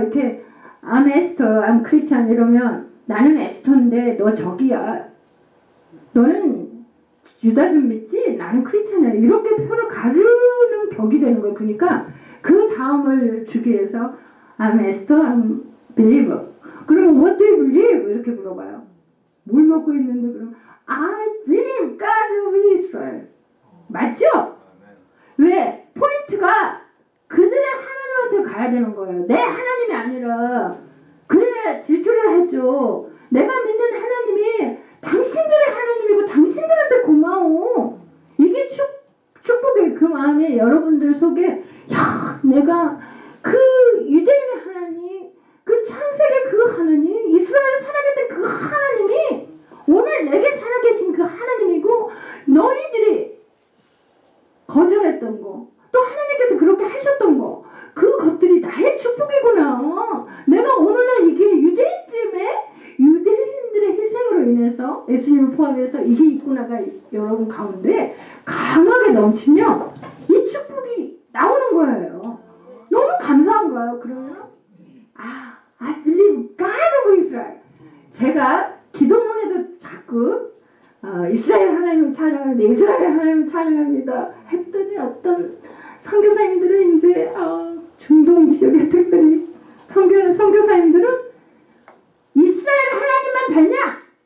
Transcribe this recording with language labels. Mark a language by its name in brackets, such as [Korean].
[Korean] 이렇게 [English] I'm Esther, I'm Christian [Korean] 이러면 나는 에스터인데 너 저기야. 너는 유다좀 믿지? 나는 크리스찬이야. 이렇게 표를 가르는 격이 되는 거예요. 그러니까 그 다음을 주기 위해서 [English] I'm Esther, I'm believer. [Korean] 그러면 [English] what do you believe? [Korean] 이렇게 물어봐요. 뭘 먹고 있는데 그러면 [English] I believe God of Israel. [Korean] 맞죠? 왜? 포인트가 그들의 하나님한테 가야 되는 거예요. 내 하나님이 아니라. 그래야 질투를 하죠. 내가 믿는 하나님이 당신들의 하나님이고 당신들한테 고마워. 이게 축복의 그 마음이 여러분들 속에 야 내가 그 유대인의 하나님 그 창세기 그 하나님 이스라엘 살아갈 때 그 하나님이 오늘 내게 살아계신 그 하나님이고 너희들이 거절했던 거 또 하나님께서 그렇게 하셨던 거 그것들이 나의 축복이구나. 내가 오늘날 이게 유대인 때문에 유대인들의 희생으로 인해서 예수님을 포함해서 이게 있구나가 여러분 가운데 강하게 넘치면 이 축복이 나오는 거예요. 너무 감사한 거예요. 그러면 [English] I believe God of Israel. [Korean] 제가 기도문에도 자꾸 이스라엘 하나님을 찬양합니다. 이스라엘 하나님을 찬양합니다. 했더니 어떤 선교사님들은 이제 중동 지역에 특별히 선교사님들은 이스라엘 하나님만 되냐?